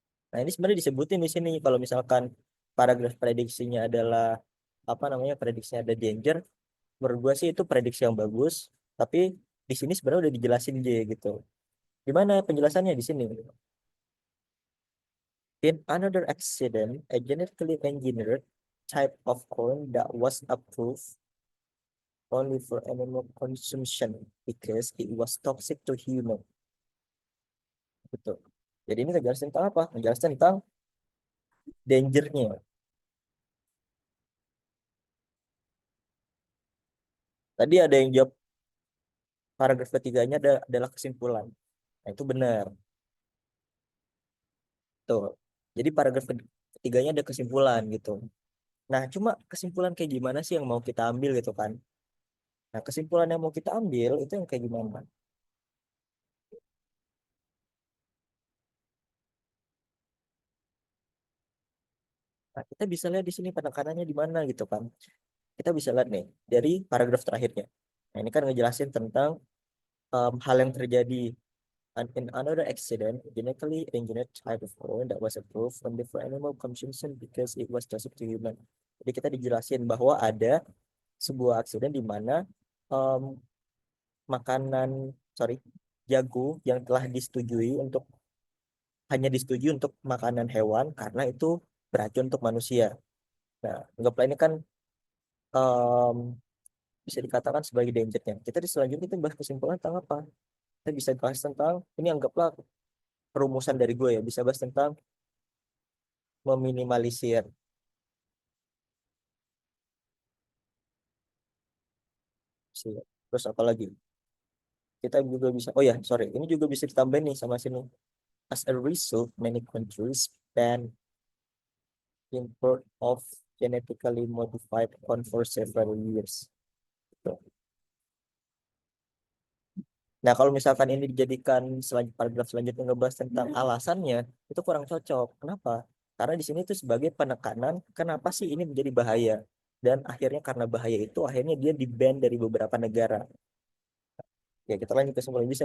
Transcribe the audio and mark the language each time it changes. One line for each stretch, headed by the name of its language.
Indonesian: Nah ini sebenarnya disebutin di sini kalau misalkan paragraf prediksinya adalah apa namanya prediksinya ada danger, menurut gua sih itu prediksi yang bagus, tapi di sini sebenarnya udah dijelasin aja gitu. Gimana penjelasannya di sini?
English: In another accident, a genetically engineered type of corn that was approved only for animal consumption because it was toxic to human.
Indonesian: Gitu. Jadi ini ngejelasin tentang apa? Ngejelasin tentang dangernya. Tadi ada yang jawab paragraf ketiganya adalah kesimpulan. Nah, itu benar. Tuh. Jadi paragraf ketiganya ada kesimpulan gitu. Nah, cuma kesimpulan kayak gimana sih yang mau kita ambil gitu kan? Nah, kesimpulan yang mau kita ambil itu yang kayak gimana? Nah, kita bisa lihat di sini penekanannya di mana gitu kan. Kita bisa lihat nih dari paragraf terakhirnya. Nah, ini kan ngejelasin tentang hal yang terjadi.
English: And in another accident, genetically engineered type of corn that was approved only for animal consumption because it was toxic to human.
Indonesian: Jadi kita dijelasin bahwa ada sebuah aksiden di mana em, makanan, sorry, jagung yang telah disetujui untuk hanya disetujui untuk makanan hewan karena itu beracun untuk manusia. Nah, anggaplah ini kan em, bisa dikatakan sebagai dangernya. Kita di selanjutnya kita bahas kesimpulan tentang apa? Kita bisa bahas tentang ini anggaplah perumusan dari gue ya, bisa bahas tentang meminimalisir sih. Terus apa lagi? Kita juga bisa, oh ya, sorry, ini juga bisa ditambahin nih sama sini.
English: As a result, many countries ban import of genetically modified corn for several years.
Indonesian: Tuh. Nah, kalau misalkan ini dijadikan paragraf selanjutnya ngebahas tentang alasannya, itu kurang cocok. Kenapa? Karena di sini itu sebagai penekanan, kenapa sih ini menjadi bahaya? Dan akhirnya karena bahaya itu, akhirnya dia di-ban dari beberapa negara. Ya, kita lanjut ke kesimpulan bisa.